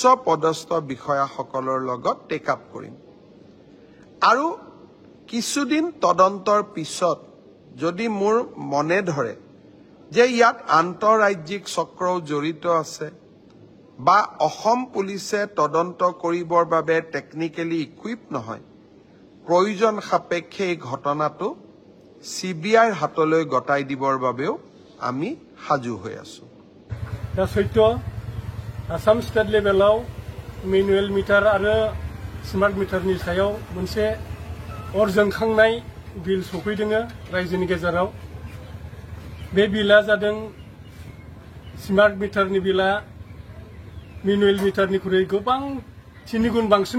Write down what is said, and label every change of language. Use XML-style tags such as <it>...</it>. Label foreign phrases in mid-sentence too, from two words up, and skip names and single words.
<as>পদস্থ বিষয়াসকলৰ লগত</as> <en>take up</en> <as>কৰিম আৰু কিছুদিন তদন্তৰ পিছত যদি মোৰ মনে ধৰে যে ইয়াত আন্তঃৰাজ্যিক চক্ৰও জড়িত আছে বা অসম পুলিচে তদন্ত কৰিবৰ বাবে</as> <en>technically equip</en> <as>নহয় প্ৰয়োজন সাপেক্ষে এই ঘটনাটো সিবিআইৰ হাতলৈ গটাই দিবৰ বাবেও আমি হাজু হৈ আছো</as> <brx>दा सैत्य आसाम स्टेट लेभेलाव मेनुएल मिटार आरो स्मार्ट मिटारनि सायाव मोनसे अर जोंखांनाय बिल सफैदों रायजोनि गेजेराव बे बिला जादों स्मार्ट मिटारनि बिला मेनुएल मिटारनिख्रुइ गोबां 3 गुन बांसिन</brx>